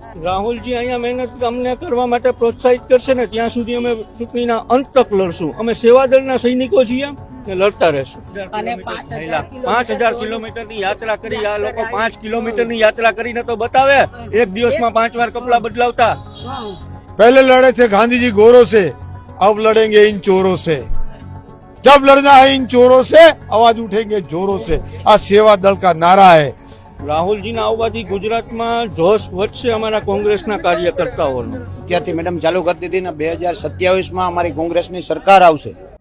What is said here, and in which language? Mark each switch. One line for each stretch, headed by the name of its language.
Gujarati: રાહુલજી અહીંયા મહેનત અમને કરવા માટે પ્રોત્સાહિત કરશે ને ત્યાં સુધી અમે ચૂંટણીના અંત તક લડશું. અમે સેવાદળના સૈનિકો છીએ ને લડતા રહેશું. 5,000 કિલોમીટરની યાત્રા કરી આ લોકો. 5 કિલોમીટરની યાત્રા કરીને તો બતાવે એક દિવસમાં 5 વાર કપડા બદલાવતા.
Hindi: पहले लड़े थे गांधी जी गोरों से, अब लड़ेंगे इन चोरों से. जब लड़ना है इन चोरों से, आवाज उठेंगे जोरों से. आ सेवा दल का नारा है.
Gujarati: રાહુલજીના આવવાથી ગુજરાતમાં જોશ વધશે અમારા કોંગ્રેસના કાર્યકર્તાઓનો. અત્યારથી મેડમ ચાલુ કરી દીધી ને 2027માં અમારી કોંગ્રેસની સરકાર આવશે.